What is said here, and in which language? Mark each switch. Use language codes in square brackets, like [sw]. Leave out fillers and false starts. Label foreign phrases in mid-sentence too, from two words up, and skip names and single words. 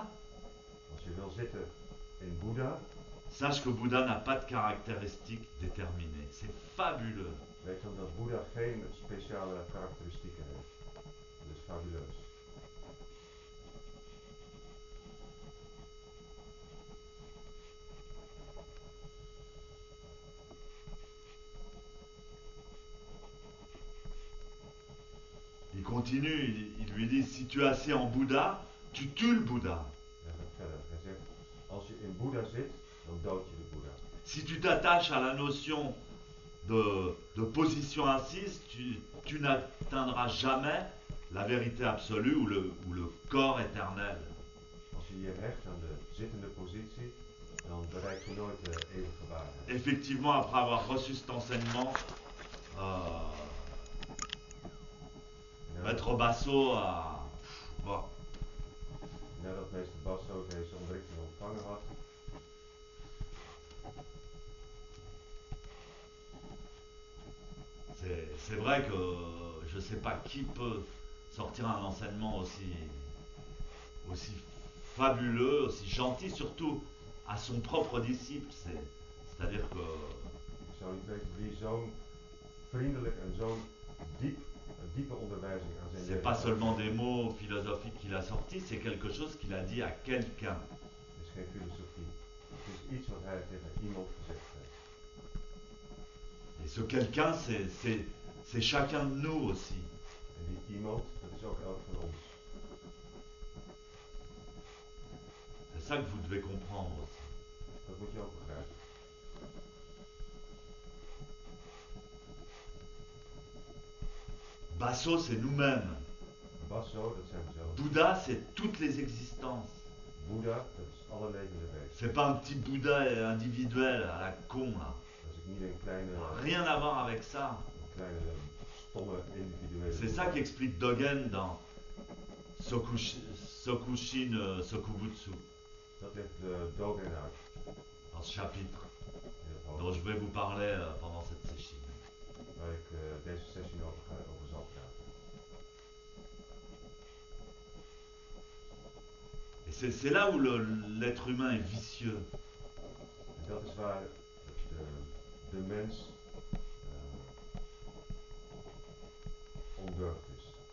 [nl] Als je wil zitten in Boeddha, [fr] sache que Bouddha n'a pas de caractéristiques déterminées. C'est fabuleux. [nl] weet dan dat Boeddha geen speciale karakteristieken heeft. Dat is fabuleus. [fr] Il continue, il lui dit, si tu es assis en Bouddha, tu tues le Bouddha. [nl] Hij gaat verder. Hij zegt, als je in Boeddha zit, dan dood je de Boeddha. [fr] Si tu t'attaches à la notion de position assise, tu n'atteindras jamais la vérité absolue ou le corps éternel. [nl] Als je je hecht aan de zittende positie, dan bereik je nooit de eeuwige waarheid. [fr] Effectivement, après avoir reçu cet enseignement, Maître Basso a... Bon, [nl] Nadat meester Basso deze onderrichting ontvangen had, [fr] c'est vrai que je ne sais pas qui peut sortir un enseignement aussi fabuleux, aussi gentil, surtout à son propre disciple. C'est-à-dire que [nl] ik zou niet weten wie zo'n vriendelijk en zo'n diepe onderwijzing aan zijn [fr] c'est pas seulement des mots philosophiques qu'il a sortis, c'est quelque chose qu'il a dit à quelqu'un. [nl] Het is geen filosofie. Het is iets wat hij tegen iemand gezegd heeft. [fr] Et ce quelqu'un, c'est chacun de nous aussi. [nl] En die iemand, dat is ook elk van ons. [fr] C'est ça que vous devez comprendre aussi. [nl] Dat moet je ook begrijpen. [fr] Basso, c'est nous-mêmes. [nl] Basso, dat zijn we zelf. [fr] Bouddha, c'est toutes les existences. [nl] Boeddha, dat is alle levende wezens. [fr] C'est pas un petit Bouddha individuel à la con là. [nl] Dat is niet een kleine, [fr] Rien à voir avec ça. [nl] stomme individuele. [fr] C'est ça qu'explique Dogen dans Sokushin Sokubutsu, [nl] Dat legt Dogen uit. [fr] dans ce chapitre [nl] In het hoofd, [fr] dont je vais vous parler pendant cette session. [nl] waar ik deze sessie over zal praten. [fr] Et c'est là où l'être humain est vicieux. [nl] En dat is waar de mens ondeugd is.